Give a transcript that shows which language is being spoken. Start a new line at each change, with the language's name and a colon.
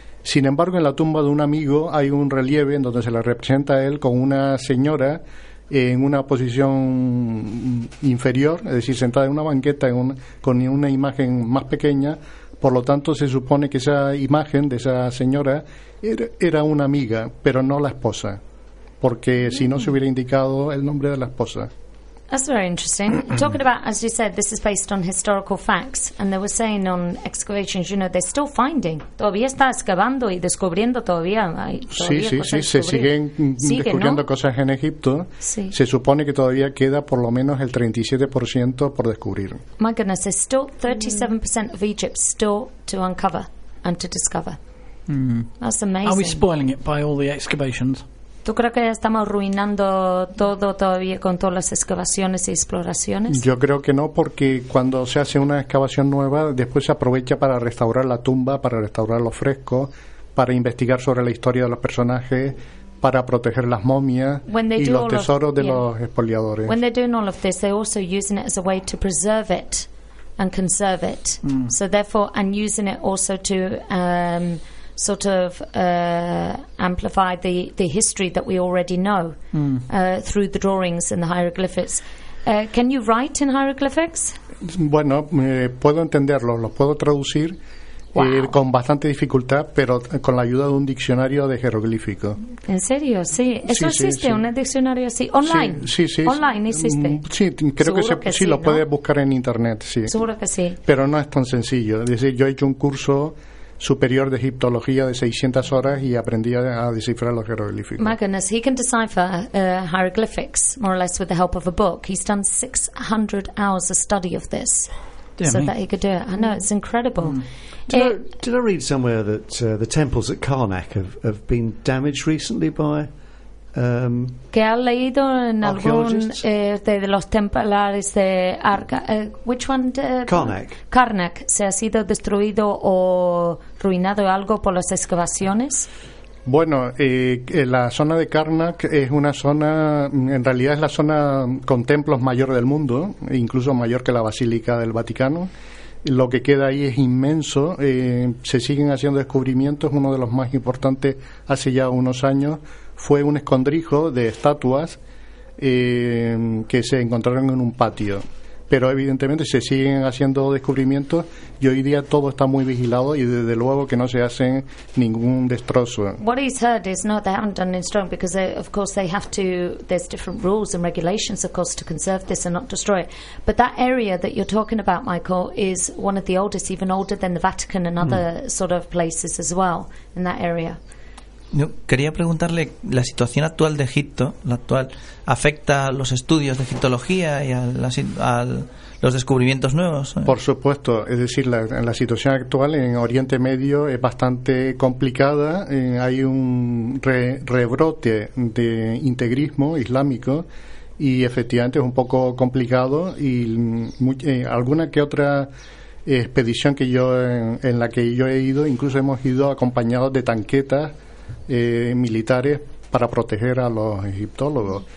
Spanish: Sin embargo, en la tumba de un amigo hay un relieve en donde se le representa a él con una señora en una posición inferior, es decir, sentada en una banqueta con una imagen más pequeña. Por lo tanto, se supone que esa imagen de esa señora era una amiga, pero no la esposa, porque si no se hubiera indicado el nombre de la esposa.
English: That's very interesting. Talking about, as you said, this is based on historical facts, and they were saying on excavations, you know, they're still finding.
Spanish: Todavía está excavando y descubriendo todavía. Sí. Se siguen descubriendo, ¿no?, cosas en Egipto. Sí. Se supone que todavía queda por lo menos el 37% por descubrir.
English: My goodness, there's still 37% of Egypt still to uncover and to discover. Mm. That's amazing. Are we spoiling it by all the excavations?
Spanish: ¿Tú crees que estamos arruinando todo todavía con todas las excavaciones y exploraciones? Yo creo que no, porque cuando se hace una excavación nueva, después se aprovecha para restaurar la tumba, para restaurar los frescos, para investigar sobre la historia de los personajes, para proteger las momias y los tesoros de los expoliadores.
English: When they're doing all of this, they're also using it as a way to preserve it and conserve it. Mm. So therefore, and using it also to sort of amplify the history that we already know through the drawings and the hieroglyphics. Can you write in hieroglyphics?
Spanish: Bueno, puedo entenderlo, lo puedo traducir. Wow. Con bastante dificultad, pero con la ayuda de un diccionario de jeroglífico. ¿En serio? Sí. ¿Eso existe? Sí. ¿Un diccionario así? ¿Online? Sí. ¿Online existe? Sí, creo que, sí, lo puedes buscar en internet, sí. Seguro que sí. Pero no es tan sencillo. Es decir, yo he hecho un curso superior de egiptología de 600 horas y aprendí a descifrar los jeroglíficos.
English: My goodness, he can decipher hieroglyphics, more or less with the help of a book. He's done 600 hours of study of this. Yeah, so that he could do it. I know, it's incredible. Did I read somewhere that the temples at Karnak have been damaged recently by
Spanish: ¿Qué ha leído en algún de los templares de Arca?
English: Which one? Karnak.
Spanish: ¿Se ha sido destruido o ruinado algo por las excavaciones? Bueno, la zona de Karnak es una zona, en realidad es la zona con templos mayor del mundo, incluso mayor que la Basílica del Vaticano. Lo que queda ahí es inmenso. Se siguen haciendo descubrimientos. Uno de los más importantes hace ya unos años fue un escondrijo de estatuas que se encontraron en un patio. Pero evidentemente se siguen haciendo descubrimientos y hoy día todo está muy vigilado y desde luego que no se hace ningún destrozo.
English: What he's heard is not they haven't done anything because they, of course they have to, there's different rules and regulations of course to conserve this and not destroy it. But that area that you're talking about, Michael, is one of the oldest, even older than the Vatican and other sort of places as well in that area.
Spanish: Yo quería preguntarle, ¿la situación actual de Egipto, la actual, afecta a los estudios de egiptología y a los descubrimientos nuevos? Por supuesto, es decir, la situación actual en Oriente Medio es bastante complicada. Hay un rebrote de integrismo islámico y efectivamente es un poco complicado y alguna que otra expedición que yo en la que yo he ido, incluso hemos ido acompañados de tanquetas militares para proteger a los egiptólogos.